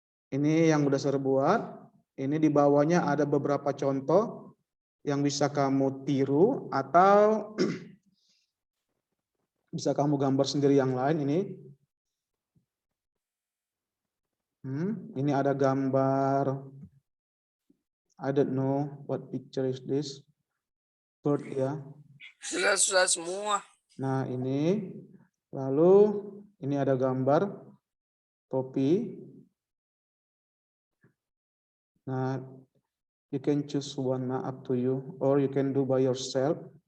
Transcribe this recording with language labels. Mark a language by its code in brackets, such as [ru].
[id] Ini yang udah Sir buat. Ini di bawahnya ada beberapa contoh yang bisa kamu tiru atau bisa kamu gambar sendiri yang lain ini. Ini ada gambar, [en] I don't know what picture is this. Bird ya. [id] Sudah semua. Nah, ini. Lalu ini ada gambar topi. [en] Nah, you can choose one, nah, up to you, or you can do by yourself.